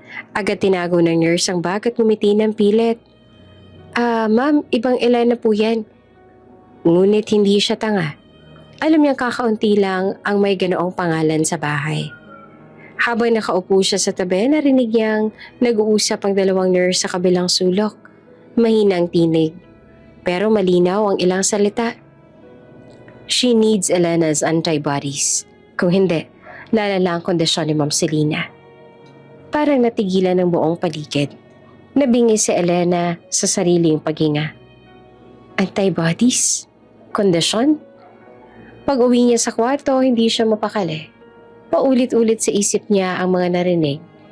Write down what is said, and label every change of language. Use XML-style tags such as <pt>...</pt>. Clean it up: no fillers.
<tl>Agad tinago ng nurse ang bag at ngumiti ng pilit. Ma'am, ibang Elena po yan. Ngunit hindi siya tanga. Alam niyang kakaunti lang ang may ganoong pangalan sa bahay. Habang nakaupo siya sa tabi, narinig niyang nag-uusap ang dalawang nurse sa kabilang sulok. Mahinang tinig, pero malinaw ang ilang salita.</tl> <en>She needs Elena's antibodies.</en> <tl>Kung hindi, lalala ang kondisyon ni Ma'am Selena. Parang natigilan ng buong paligid. Nabingi si Elena sa sariling paghinga. Antibodies? Kondisyon? Pag-uwi niya sa kwarto, hindi siya mapakali. Paulit-ulit sa isip niya ang mga narinig.</tl>